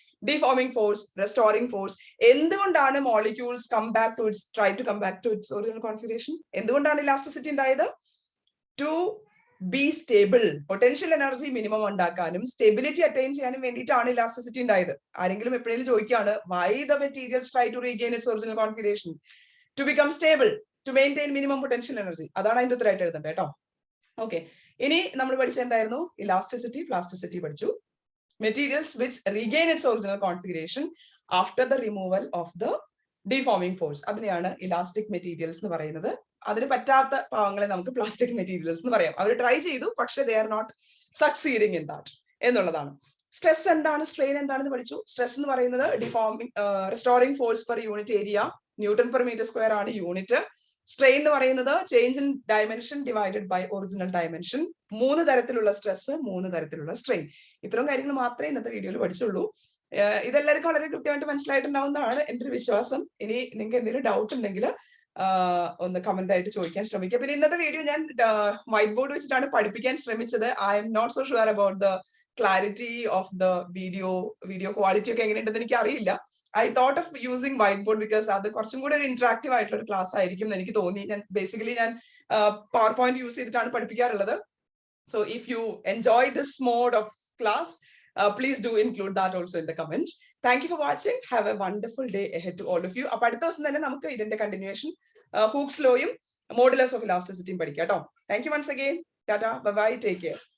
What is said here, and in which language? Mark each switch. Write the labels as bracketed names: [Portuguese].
[Malayalam] Deforming force, restoring force, എന്തുകൊണ്ടാണ് molecules [English] try to come back to its original configuration, [Malayalam] എന്തുകൊണ്ടാണ് elasticity ഉണ്ടായത്, to B stable, potential energy minimum ഉണ്ടാക്കാനും stability attain ചെയ്യാനും വേണ്ടിയിട്ടാണ് elasticity ഉണ്ടായത്. ആരെങ്കിലും എപ്പോഴെങ്കിലും ചോദിക്കുകയാണ് [English] Why the materials try to regain its original configuration, to become stable, to maintain minimum potential energy. [Malayalam] അതാണ് അതിന്റെ ഉത്തരമായിട്ട് എഴുതേണ്ടത് കേട്ടോ. ഓക്കെ, ഇനി നമ്മൾ പഠിച്ച എന്തായിരുന്നു, ഇലാസ്റ്റിസിറ്റി, പ്ലാസ്റ്റിസിറ്റി പഠിച്ചു. [English] Materials which regain its original configuration after the removal of the deforming force, [Malayalam] അതിനെയാണ് ഇലാസ്റ്റിക് മെറ്റീരിയൽസ് എന്ന് പറയുന്നത്. അതിന് പറ്റാത്ത ഭാഗങ്ങളെ നമുക്ക് പ്ലാസ്റ്റിക് മെറ്റീരിയൽസ് എന്ന് പറയാം. അവർ ട്രൈ ചെയ്തു, പക്ഷെ [English] they are not succeeding in that [Malayalam] എന്നുള്ളതാണ്. സ്ട്രെസ് എന്താണ്, സ്ട്രെയിൻ എന്താണെന്ന് പഠിച്ചു. സ്ട്രെസ് എന്ന് പറയുന്നത് restoring force per unit area, newton per metre square ആണ് യൂണിറ്റ്. സ്ട്രെയിൻ എന്ന് പറയുന്നത് change in dimension divided by original dimension. 3 തരത്തിലുള്ള സ്ട്രെസ്, 3 തരത്തിലുള്ള സ്ട്രെയിൻ. ഇത്രയും കാര്യങ്ങൾ മാത്രമേ ഇന്നത്തെ വീഡിയോയിൽ പഠിച്ചുള്ളൂ. ഇതെല്ലാവർക്കും വളരെ കൃത്യമായിട്ട് മനസ്സിലായിട്ടുണ്ടാവുന്നതാണ് എൻ്റെ ഒരു വിശ്വാസം. ഇനി നിങ്ങൾക്ക് എന്തെങ്കിലും ഡൗട്ട് ഉണ്ടെങ്കിൽ ഒന്ന് കമന്റ് ആയിട്ട് ചോദിക്കാൻ ശ്രമിക്കുക. പിന്നെ ഇന്നത്തെ വീഡിയോ ഞാൻ വൈറ്റ് ബോർഡ് വെച്ചിട്ടാണ് പഠിപ്പിക്കാൻ ശ്രമിച്ചത്. [English] I'm not so sure about the clarity of the video quality [Malayalam] ഒക്കെ എങ്ങനെയുണ്ടെന്ന് എനിക്ക് അറിയില്ല. [English] I thought of using white board because [Malayalam] അത് കുറച്ചും കൂടെ ഒരു ഇന്ററാക്റ്റീവ് ആയിട്ടുള്ള ഒരു ക്ലാസ് ആയിരിക്കും എന്ന് എനിക്ക് തോന്നി. ഞാൻ ബേസിക്കലി പവർ പോയിന്റ് യൂസ് ചെയ്തിട്ടാണ് പഠിപ്പിക്കാറുള്ളത്. [English] So if you enjoy this mode of class, please do include that also in the comment. Thank you for watching. Have a wonderful day ahead to all of you. [Malayalam] അപ്പോൾ അടുത്ത ദിവസം തന്നെ നമുക്ക് ഇതിന്റെ continuation Hooke's ലോയും modulus of ഇലാസ്റ്റിസിറ്റിയും പഠിക്കാം കേട്ടോ. [English] Thank you once again. Tata, bye bye, take care.